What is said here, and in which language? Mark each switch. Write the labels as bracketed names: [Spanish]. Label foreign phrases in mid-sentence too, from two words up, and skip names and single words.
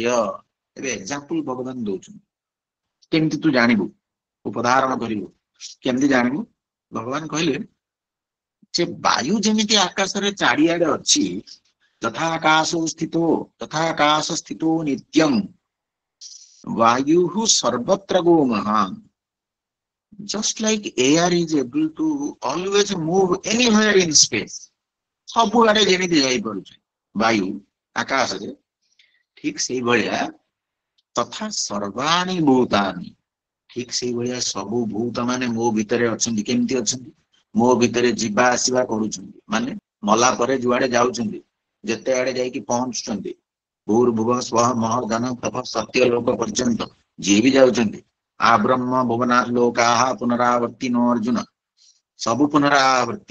[Odia] ଏବେ ଏକ୍ସାମ୍ପଲ ଭଗବାନ ଦଉଛନ୍ତି, କେମିତି ତୁ ଜାଣିବୁ, ଉପଧାରଣ କରିବୁ, କେମିତି ଜାଣିବୁ? ଭଗବାନ କହିଲେ ଯେ ବାୟୁ ଯେମିତି ଆକାଶରେ ଚାରିଆଡେ ଅଛି, [Sanskrit] ଯଥାକାଶ ସ୍ଥିତୋ ନିତ୍ୟଂ ବାୟୁ ସର୍ବତ୍ର ଗୋ ମହାନ। [English] Just like air is able to always move anywhere in space, [Odia] ସବୁଆଡେ ଯେମିତି ଯାଇପାରୁଛି ବାୟୁ ଆକାଶରେ, ଠିକ ସେଇଭଳିଆ [Sanskrit] ତଥା ସର୍ବାଣୀ ଭୂତାନି, [Odia] ଠିକ ସେଇଭଳିଆ ସବୁ ଭୂତ ମାନେ ମୋ ଭିତରେ ଅଛନ୍ତି। କେମିତି ଅଛନ୍ତି? ମୋ ଭିତରେ ଯିବା ଆସିବା କରୁଛନ୍ତି, ମାନେ ମଲା ପରେ ଯୁଆଡେ ଯାଉଛନ୍ତି, ଯେତେ ଆଡେ ଯାଇକି ପହଞ୍ଚୁଛନ୍ତି, [Sanskrit] ଭୂର୍ଭୁବ ସ୍ୱଃ ମହର୍ଧନ ତପ ସତ୍ୟ ଲୋକ [Odia] ପର୍ଯ୍ୟନ୍ତ ଯିଏ ବି ଯାଉଛନ୍ତି, [Sanskrit] ଆ ବ୍ରହ୍ମ ଭୁବନା ଲୋକାଃ ପୁନରାବର୍ତ୍ତି ନ ଅର୍ଜୁନ, [Odia] ସବୁ ପୁନରାବର୍ତ୍ତି।